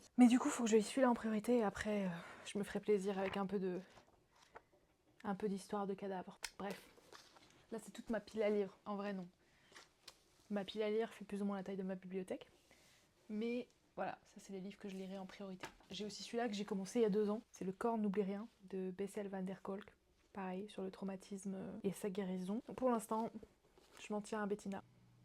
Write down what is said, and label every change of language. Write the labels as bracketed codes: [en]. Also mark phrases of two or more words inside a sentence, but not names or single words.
[fr] Mais du coup, il faut que je lis celui-là en priorité et après, je me ferai plaisir avec un peu d'histoire de cadavre. Bref, là c'est toute ma pile à lire, en vrai non. Ma pile à lire fait plus ou moins la taille de ma bibliothèque. Mais voilà, ça c'est les livres que je lirai en priorité. J'ai aussi celui-là que j'ai commencé il y a 2 ans. C'est Le corps n'oublie rien de Bessel van der Kolk. Pareil, sur le traumatisme et sa guérison. Pour l'instant, je m'en tiens à Bettina.